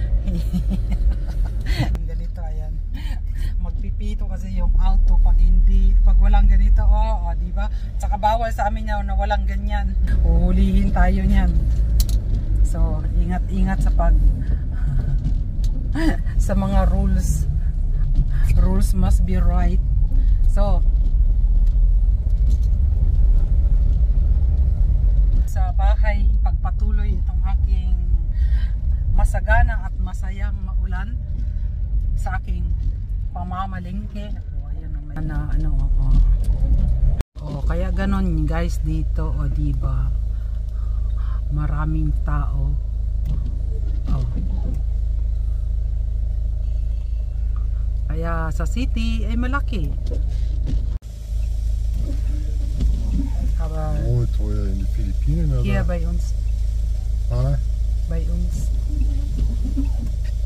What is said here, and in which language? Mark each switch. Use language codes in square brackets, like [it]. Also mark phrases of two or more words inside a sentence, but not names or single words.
[tl] Ganito ayan. Magpipito kasi yung auto pag hindi, pag walang ganito, di ba? Saka bawal sa amin na walang ganyan. Uhulihin tayo niyan. So, ingat-ingat sa sa mga rules. [en] Rules must be right. [tl] So, sa bahay, ipagpatuloy itong aking masagana at masayang maulan sa aking pamamalingke. Ayan naman kaya ganon guys dito, diba? Maraming tao. Kaya sa city ay malaki. [de] Aber Wo teuer in die Philippinen? hier bei uns. Ah, Bei uns.